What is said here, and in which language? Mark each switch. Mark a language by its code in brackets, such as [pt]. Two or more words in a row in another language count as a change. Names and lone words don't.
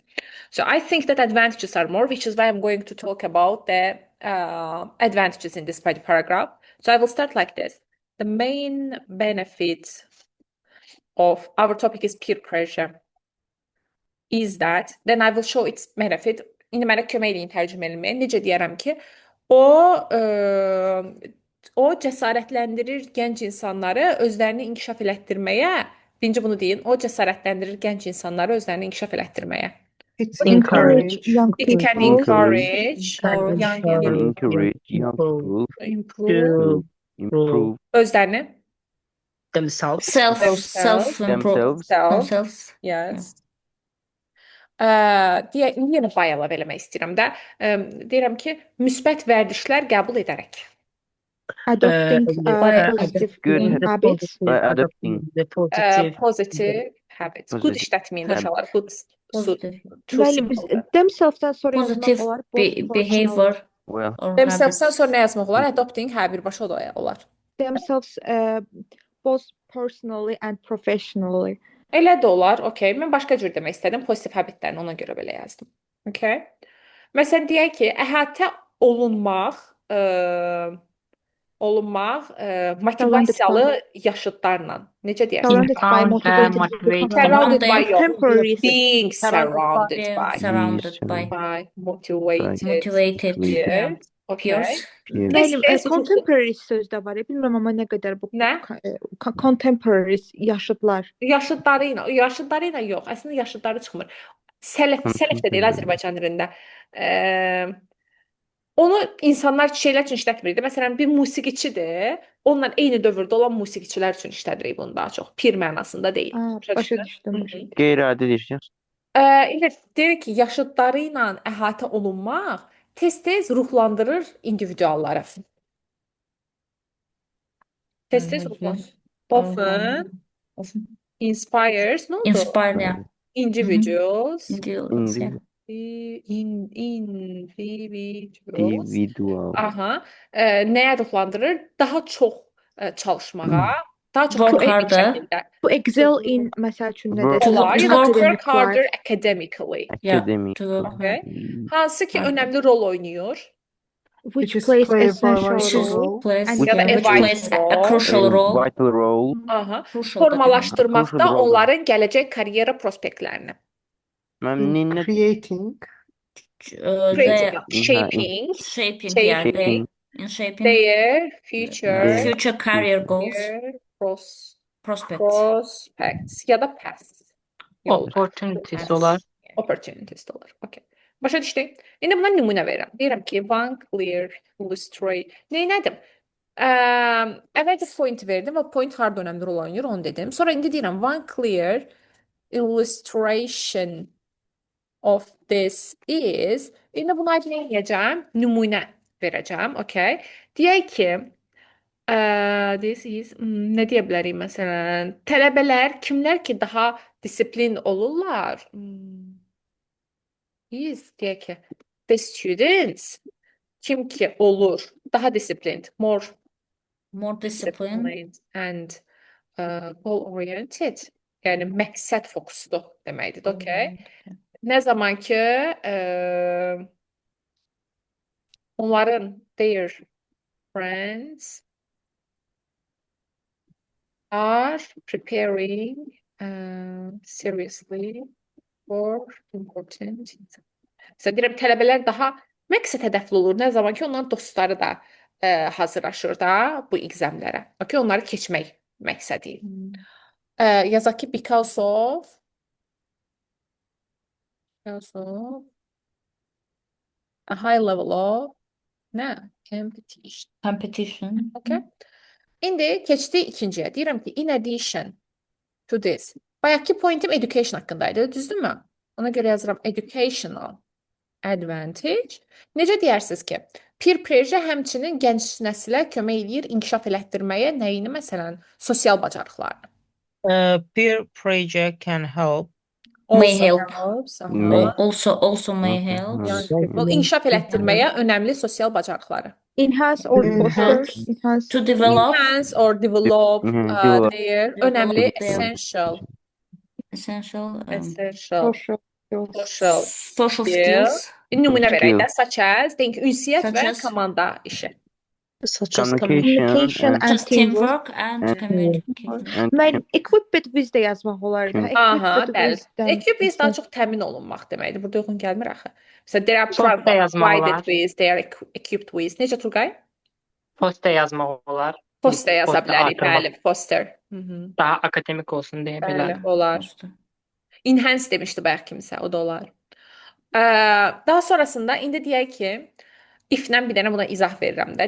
[en] So I think that advantages are more, which is why I'm going to talk about the advantages in this body paragraph. So I will start like this. The main benefit of our topic is peer pressure is that, then I will show its benefit. [az] İndi mənə kömək eləyin tərcümə etməyə. Necə deyərəm ki, o cəsarətləndirir gənc insanları özlərini inkişaf elətdirməyə. Birinci bunu deyin. O cəsarətləndirir gənc insanları özlərini inkişaf elətdirməyə. [en] It's Encourage. young It can people. encourage young Can people encourage young people improve to improve [az] özlərini. [en] Themselves. Self-improve themselves. themselves. Yes. [az] Yenə bay əlavə eləmək istəyirəm də. Deyirəm ki, müsbət vərdişlər qəbul edərək. [en] Adopting by positive good habits. By adopting the positive Positive habits. Good Positive [az] işlətməyin də uşaqlar. [en] Good. Positive. Too [az] Müəllim, [en] simple. [az] themselves-dan sonra yazmaq [en] Positive [az] olar. [en] Both behavior well. or [az] Themselves-dan [en] habits. [az] sonra nə yazmaq olar? Adopting, hə, birbaşa da olar. [en] themselves both personally and professionally. [az] Elə də olar. Okay. Mən başqa cür demək istədim. [en] Positive habitlərini [az] ona görə belə yazdım. Okay. Məsələn, deyək ki, əhatə olunmaq, motivasiyalı yaşıdlarla. Necə deyərsiniz? [en] Surrounded by motivated motivated. Surrounded by your contemporary being surrounded Surrounded by motivated yeah, peers. Okay. peers. [az] Müəllim, Yes, contemporary söz də var. Bilmirəm amma nə qədər bu Nə? contemporary yaşıdlar. Yaşıdları ilə yox. Əslində yaşıdları çıxmır. Sələf də deyil Azərbaycan dilində. Onu insanlar şeylər üçün işlətmirik. Məsələn, bir musiqiçidir. Onunla eyni dövrdə olan musiqiçilər üçün işlədirik bunu daha çox. Pir mənasında deyil. Başa düşdüm. Qeyri-adi deyirsiniz. İndi deyir ki, yaşıdları ilə əhatə olunmaq tez-tez ruhlandırır individualları. Tez-tez ruhlandırır. [en] Often inspires, [az] ne oldu? [en] Inspire, yeah. Individuals. Individuals, yeah. Individual. [az] Aha. Nəyə ruhlandırır? Daha çox çalışmağa, daha çox [en] Work [az] proaktiv [en] harder. [az] şəkildə. Bu excel in məsəl üçün [en] Work [az] nədir? Olar. Ya da [en] work harder academically. Yeah, Academic. to work Okay. hard. [az] Hansı ki önəmli rol oynuyor. [en] Which is plays play a essential vital role. role. Plays, And [az] ya da [en] which a plays vital a crucial role. Vital role. Aha. [az] Crucial da demək. Formalaşdırmaqda [en] Crucial role. [az] onların gələcək karyera prospektlərini. Mən nə [en] Creating. They Shaping shaping, yeah, they shaping in shaping their future future career goals, [az] prospects ya da past yol. Opportunities olar. Opportunities de olur. Okay. Başa düşdük. İndi buna nümunə verirəm. Deyirəm ki, [en] one clear illustrate. [az] Neylədim? Əvvəlcə point verdim və point harda önəmli rol oynayır onu dedim. Sonra indi deyirəm [en] one clear illustration of this is. [az] İndi buna nə edəcəm? Nümunə verəcəm. Okay. Deyək ki, [en] this is [az] nə deyə bilərik məsələn? Tələbələr kimlər ki daha disiplin olurlar? Is deyək ki, [en] the students [az] kim ki olur daha [en] disciplined, more more disciplined and goal oriented. [az] Yəni məqsəd fokuslu deməkdir. [en] Okay. [az] Nə zaman ki onların [en] their friends are preparing seriously for important. [az] Məsələn, deyirəm, tələbələr daha məqsəd hədəfli olur. Nə zaman ki, onların dostları da hazırlaşır da bu examlərə. Okay, onları keçmək məqsədi. Yazaq ki, [en] because of a high level of competition. Okay. [az] İndi keçdik ikinciyə. Deyirəm ki, [en] in addition to this. [az] Bayaqki pointim education haqqındaydı, düzdürmü? Ona görə yazıram [en] educational advantage. [az] Necə deyərsiniz ki, [en] peer pressure [az] həmçinin gənc nəsilə kömək eləyir inkişaf elətdirməyə nəyini, məsələn, sosial bacarıqlarını. [en] Peer pressure can help May Also help. helps. May. Aha. Also may help. Young people [az] inkişaf elətdirməyə önəmli sosial bacarıqları. [en] Enhance or foster. Enhance. Enhance. To develop Enhance or develop Develop. their Develop [az] önəmli [en] their- essential essential Social skills. social social skill. skills, [az] Bir nümunə verək də, [en] Skill. such as, [az] deyək ki, ünsiyyət [en] Such [az] və [en] as- [az] komanda işi. [en] Such as Communication and and just teamwork. teamwork and And- communication. and [az] Mən [en] equipped with [az] də yazmaq olar da. Aha, [en] Equipped [az] bəli. with-dən Equip daha çox təmin olunmaq deməkdir. Burada uyğun gəlmir axı. Məsələn, [en] they are [az] Postda yazmaq [en] provided [az] olar. [en] with, they are equipped with. [az] Necə Turqay? Postda yazmaq olar. Poster yaza Postda bilərik, artırmaq. bəli, poster. Hı-hı. Daha akademik olsun deyə belə. Bəli, olar. Enhance demişdi bayaq kimsə, o da olar. Daha sonrasında indi deyək ki, if-lə bir dənə buna izah verirəm də.